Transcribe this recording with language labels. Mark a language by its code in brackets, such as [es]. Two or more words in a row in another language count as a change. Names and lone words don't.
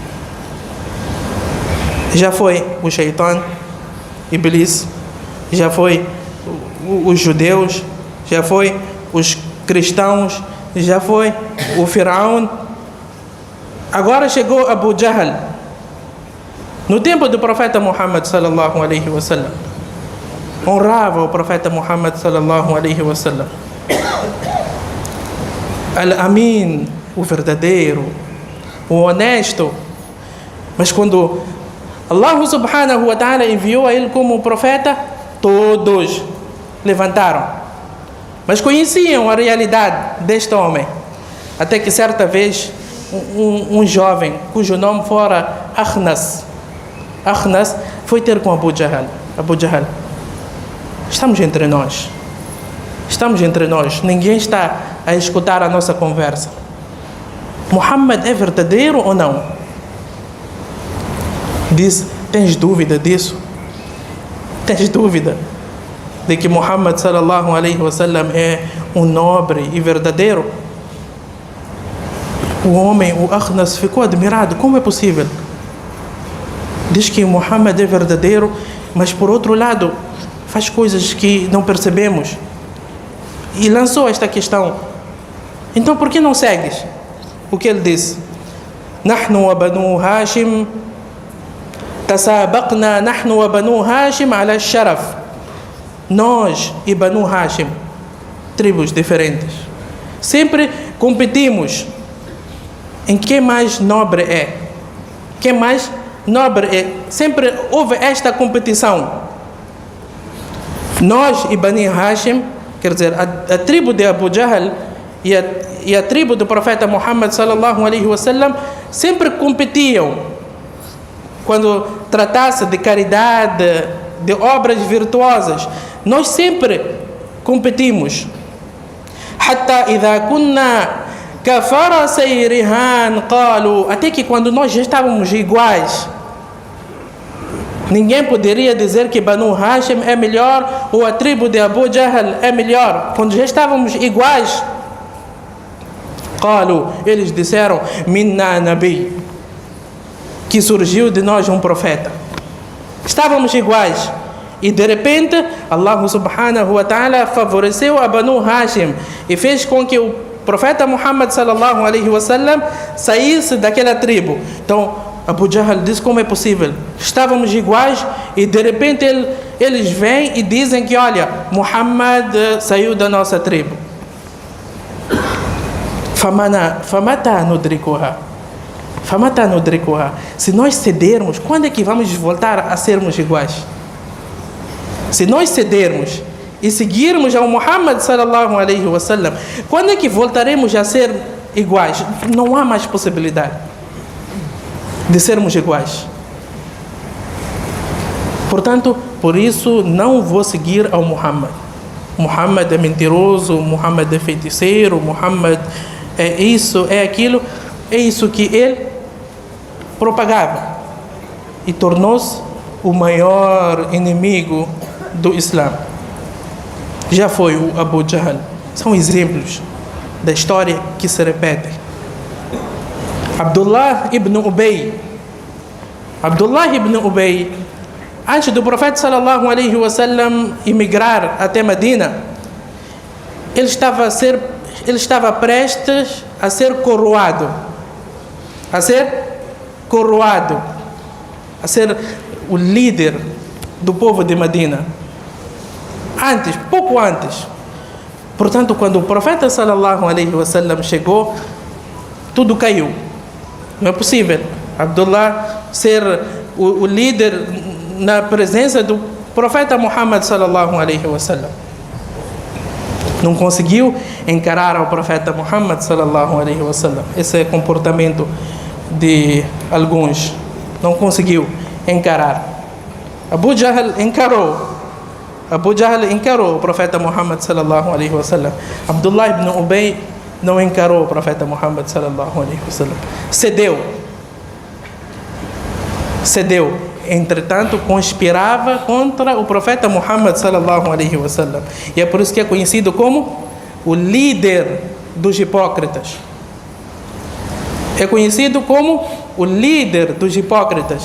[pt] Já foi o Shaitan, Iblis, já foi os judeus, já foi os cristãos, já foi o Faraó. Agora chegou Abu Jahl. No tempo do profeta Muhammad [ar] صلى الله عليه وسلم, [pt] honrava o profeta Muhammad [ar] صلى الله عليه وسلم, [pt] Al-Amin, o verdadeiro, o honesto. Mas quando Allah [ar] سبحانه وتعالى [pt] enviou a ele como profeta, todos levantaram. Mas conheciam a realidade deste homem. Até que certa vez um jovem, cujo nome fora Akhnas, foi ter com Abu Jahl. Abu Jahl, estamos entre nós, ninguém está a escutar a nossa conversa. Muhammad é verdadeiro ou não? Diz: tens dúvida disso? Tens dúvida de que Muhammad [ar] صلى الله عليه وسلم [pt] é um nobre e verdadeiro? O homem, o Akhnas, ficou admirado. Como é possível? Diz que Muhammad é verdadeiro, mas por outro lado faz coisas que não percebemos. E lançou esta questão: então por que não segues? O que ele disse? [ar] نحن وبنو هاشم تسابقنا، نحن وبنو هاشم على شرف. [pt] Nós e Banu Hashim, tribos diferentes, sempre competimos em quem mais nobre é. Quem mais nobre é. Sempre houve esta competição. Nós e Bani Hashim, quer dizer, a tribo de Abu Jahl e a tribo do profeta Muhammad [ar] صلى الله عليه وسلم, [pt] sempre competiam quando tratasse de caridade, de obras virtuosas. Nós sempre competimos. [ar] حتى إذا كنا كفرسي رهان قالوا, [pt] até que quando nós já estávamos iguais, ninguém poderia dizer que Banu Hashim é melhor ou a tribo de Abu Jahl é melhor. Quando já estávamos iguais, qalu, eles disseram: [ar] منا نبي, [pt] que surgiu de nós um profeta. Estávamos iguais. E de repente, Allah [ar] سبحانه وتعالى [pt] favoreceu a Banu Hashim e fez com que o profeta Muhammad [ar] صلى الله عليه وسلم [pt] saísse daquela tribo. Então, Abu Jahl diz: como é possível? Estávamos iguais e de repente eles vêm e dizem que, olha, Muhammad saiu da nossa tribo. [ar] فمتى ندركها. [pt] Se nós cedermos, quando é que vamos voltar a sermos iguais? Se nós cedermos e seguirmos ao Muhammad [ar] صلى الله عليه وسلم, [pt] quando é que voltaremos a ser iguais? Não há mais possibilidade de sermos iguais. Portanto, por isso não vou seguir ao Muhammad. Muhammad é mentiroso, Muhammad é feiticeiro, Muhammad é isso, é aquilo. É isso que ele propagava e tornou-se o maior inimigo do Islã. Já foi o Abu Jahl. São exemplos da história que se repetem. Abdullah ibn Ubay, antes do profeta [ar] صلى الله عليه وسلم [pt] emigrar até Medina, ele estava a ser ele estava prestes a ser coroado, a ser o líder do povo de Medina. Pouco antes. Portanto, quando o profeta [ar] صلى الله عليه وسلم [pt] chegou, tudo caiu. Não é possível Abdullah ser o líder na presença do profeta Muhammad [ar] صلى الله عليه وسلم. [pt] Não conseguiu encarar o profeta Muhammad [ar] صلى الله عليه وسلم. [pt] Esse é o comportamento de alguns. Não conseguiu encarar. Abu Jahl encarou o profeta Muhammad [ar] صلى الله عليه وسلم. [pt] Abdullah ibn Ubay não encarou o profeta Muhammad [ar] صلى الله عليه وسلم. [pt] Cedeu. Entretanto, conspirava contra o profeta Muhammad [ar] صلى الله عليه وسلم. [pt] E é por isso que é conhecido como o líder dos hipócritas. É conhecido como o líder dos hipócritas.